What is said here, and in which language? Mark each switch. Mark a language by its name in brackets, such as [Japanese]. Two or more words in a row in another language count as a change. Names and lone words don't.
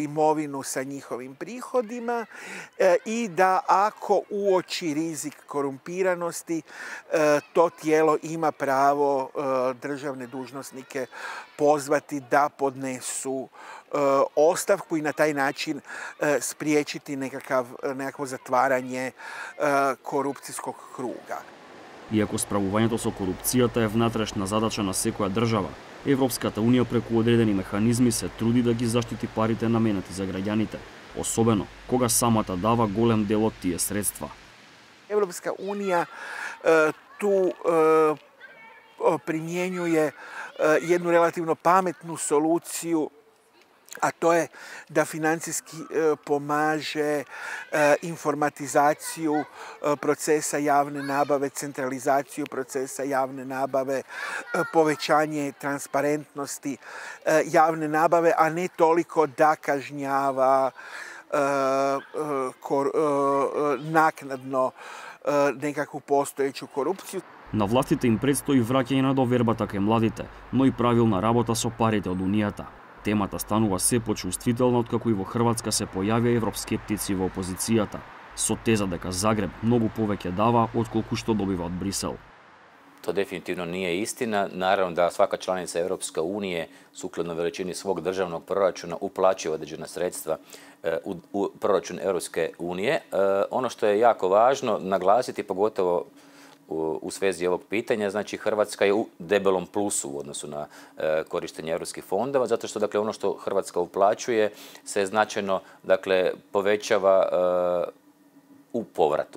[Croatian] imovinu sa njihovim prihodima i da ako uoči rizik korumpiranosti, to tijelo ima pravo državne dužnosnike pozvati da podnesu ostavku i na taj način spriječiti nekakvo zatvaranje korupcijskog kruga. [Macedonian] Иако справувањето со корупцијата е внатрешна задача на секоја држава, Европската Унија преку одредени механизми се труди да ги заштити парите наменети за граѓаните, особено кога самата дава голем дел од тие средства. [Croatian] Европска Унија tu primjenjuje jednu relativno pametnu soluciju, a to je da financijski pomaže informatizaciju procesa javne nabave, centralizaciju procesa javne nabave, povećanje transparentnosti javne nabave, a ne toliko da kažnjava naknadno nekakvu postojeću korupciju. [Macedonian] На властите им предстои враќање на довербата кај младите, но и правилна работа со парите од Унијата. Темата станува се почувствителна откако и во Хрватска се појавија евроскептици во опозицијата, со теза дека Загреб многу повеќе дава отколку што добива од Брисел. [Croatian] To definitivno nije istina. Naravno da svaka članica Europske unije sukladno veličini svog državnog proračuna uplaćuje određena sredstva u proračun Europske unije. Ono što je jako važno naglasiti, pogotovo u svezi ovog pitanja, znači Hrvatska je u debelom plusu u odnosu na korištenje europskih fondova, zato što dakle ono što Hrvatska uplaćuje se značajno dakle povećava u povratu.